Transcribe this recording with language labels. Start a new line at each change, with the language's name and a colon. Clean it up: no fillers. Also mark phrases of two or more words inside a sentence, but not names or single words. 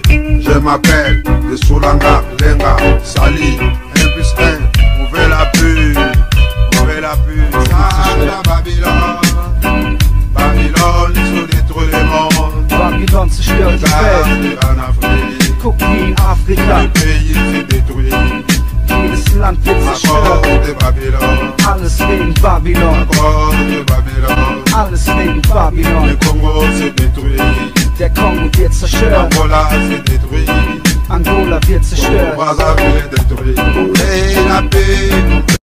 French: Je m'appelle de Soulanga, Lenga, Sali, 1 plus 1. On veut la paix, on veut la paix. Sala Babylone, Babylone, ils ont détruit le monde.
German: Babylone zerstört die Welt.
French: En Afrique,
German: Guck wie in Afrika.
French: le pays s'est détruit.
German: Jedes Land wird
French: À cause
German: zerstört.
French: de Babylone,
German: Alles wegen
French: à
German: Babylon.
French: cause de Babylone.
German: Alles wegen
French: Le
German: Babylon.
French: Congo s'est détruit.
German: Der Kongo wird zerstört.
French: Angola s'est détruit.
German: Angola wird zerstört.
French: Brazzaville est détruit. On veut la paix, on